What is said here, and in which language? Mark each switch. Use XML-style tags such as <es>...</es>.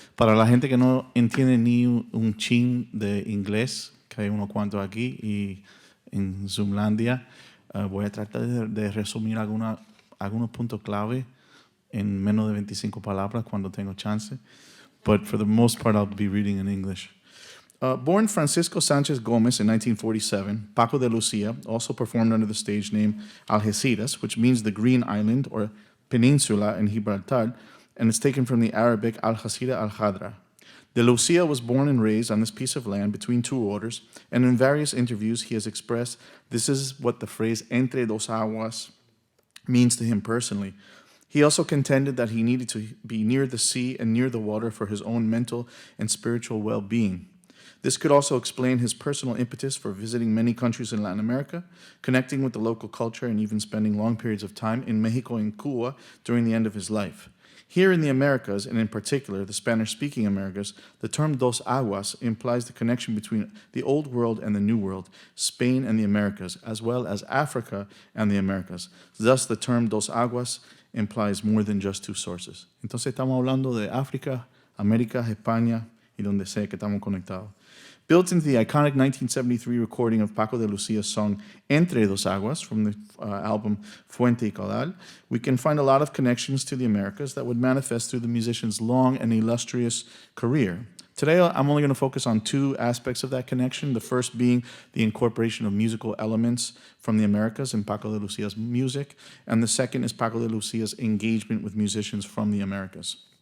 <es>Para la gente que no entiende ni un chin de inglés, que hay unos cuantos aquí y en Zoomlandia, voy a tratar de resumir algunos puntos clave en menos de 25 palabras cuando tengo chance.</es> <en>But for the most part, I'll be reading in English. Born Francisco Sanchez Gomez in 1947, Paco de Lucia also performed under the stage name Algeciras, which means the Green Island or Peninsula in Gibraltar, and it's taken from the Arabic Al-Hasira Al-Khadra. De Lucia was born and raised on this piece of land between two waters, and in various interviews he has expressed this is what the phrase Entre Dos Aguas means to him personally. He also contended that he needed to be near the sea and near the water for his own mental and spiritual well-being. This could also explain his personal impetus for visiting many countries in Latin America, connecting with the local culture, and even spending long periods of time in Mexico and Cuba during the end of his life. Here in the Americas, and in particular the Spanish-speaking Americas, the term Dos Aguas implies the connection between the Old World and the New World, Spain and the Americas, as well as Africa and the Americas. Thus, the term Dos Aguas implies more than just two sources.</en> <es>Entonces estamos hablando de África, América, España y donde sea que estamos conectados.</es> <en>Built into the iconic 1973 recording of Paco de Lucia's song Entre Dos Aguas from the album Fuente y Caudal, we can find a lot of connections to the Americas that would manifest through the musician's long and illustrious career. Today, I'm only going to focus on two aspects of that connection, the first being the incorporation of musical elements from the Americas in Paco de Lucia's music, and the second is Paco de Lucia's engagement with musicians from the Americas.</en>